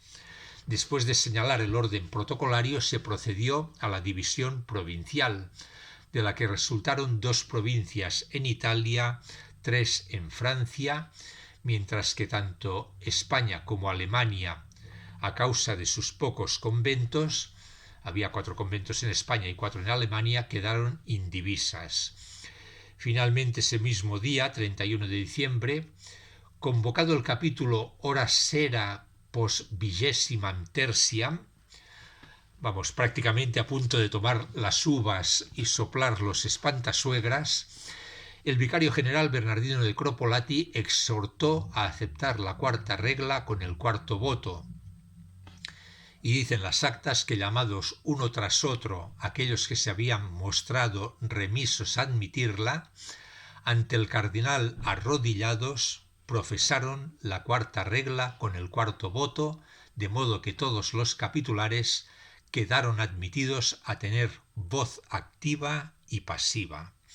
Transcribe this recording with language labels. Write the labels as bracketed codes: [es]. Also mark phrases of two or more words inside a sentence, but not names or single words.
[es] Después de señalar el orden protocolario, se procedió a la división provincial, de la que resultaron 2 provincias en Italia, 3 en Francia, mientras que tanto España como Alemania, a causa de sus pocos conventos, había 4 conventos en España y 4 en Alemania, quedaron indivisas. Finalmente, ese mismo día, 31 de diciembre, convocado el capítulo [la] Hora Sera post vigesimam tertiam, [es] prácticamente a punto de tomar las uvas y soplar los espantasuegras, el vicario general Bernardino de Cropolati exhortó a aceptar la cuarta regla con el cuarto voto. Y dicen las actas que, llamados uno tras otro aquellos que se habían mostrado remisos a admitirla, ante el cardenal arrodillados, profesaron la cuarta regla con el cuarto voto, de modo que todos los capitulares quedaron admitidos a tener voz activa y pasiva.